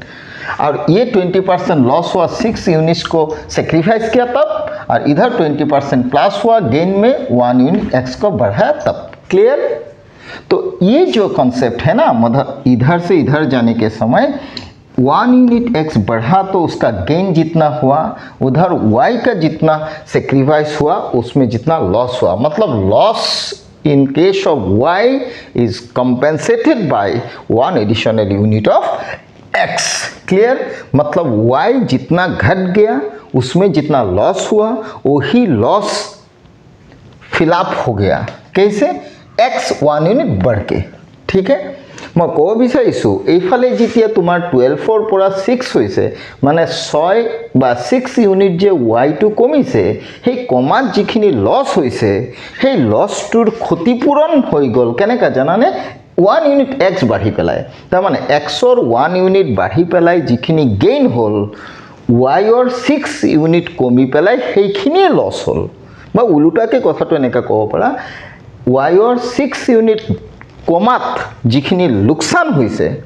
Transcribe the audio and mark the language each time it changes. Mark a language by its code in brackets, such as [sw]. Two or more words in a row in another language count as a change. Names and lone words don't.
[hi] और ये 20% लॉस हुआ, 6 यूनिट्स को सेक्रीफाइस किया तब, और इधर 20% प्लस हुआ गेन में 1 यूनिट x को बढ़ाया तब। क्लियर? तो ये जो कॉन्सेप्ट है ना, मतलब इधर से इधर जाने के समय 1 यूनिट x बढ़ा तो उसका गेन जितना हुआ, उधर y का जितना सेक्रीफाइस हुआ उसमें जितना लॉस हुआ। [en] मतलब लॉस in case of y is compensated by 1 additional unit of x। [hi] क्लियर, मतलब y जितना घट गया उसमें जितना लॉस हुआ वही लॉस फिलअप हो गया। कैसे? x 1 यूनिट बढ़ के। ठीक है, मैं कब [as] বিচাৰিছোঁ এইফালে যেতিয়া তোমাৰ 12 পৰা 6 হৈছে মানে 6 বা 6 ইউনিট যে y টো কমিছে সেই কমাত যিখিনি লস হৈছে সেই লসটোৰ ক্ষতিপূৰণ হৈ গল কেনেকা জানানে 1 ইউনিট x বাঢ়ি পেলাই তাৰ মানে x ৰ 1 ইউনিট বাঢ়ি পেলাই যিখিনি গেইন হল y ৰ 6 ইউনিট কমি পেলাই সেইখিনি লস হল বা উলুটাকে কথাটো এনেকা ক'ব পাৰা y ৰ 6 ইউনিট কমাত যিখিনি লোকসান হৈছে